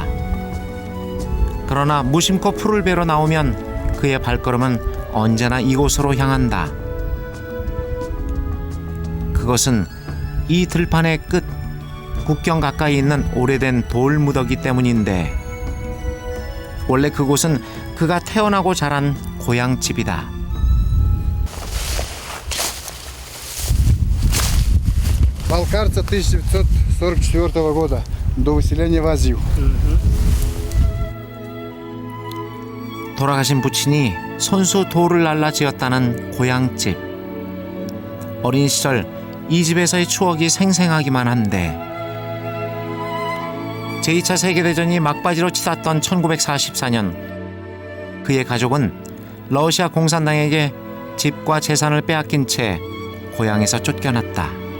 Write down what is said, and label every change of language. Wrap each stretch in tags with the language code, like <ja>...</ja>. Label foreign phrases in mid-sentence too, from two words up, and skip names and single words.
<ko>그러나 무심코 풀을 베러 나오면 그의 발걸음은 언제나 이곳으로 향한다. 그것은 이 들판의 끝, 국경 가까이 있는 오래된 돌 무더기 때문인데, 원래 그곳은 그가 태어나고 자란 고향집이다.</ko> <ru>Балкарца 1944 года, до выселения в Азию.</ru> <ko>돌아가신 부친이 손수 돌을 날라 지었다는 고향집. 어린 시절 이 집에서의 추억이 생생하기만 한데, 제2차 세계대전이 막바지로 치닫던 1944년 그의 가족은 러시아 공산당에게 집과 재산을 빼앗긴 채 고향에서 쫓겨났다.</ko>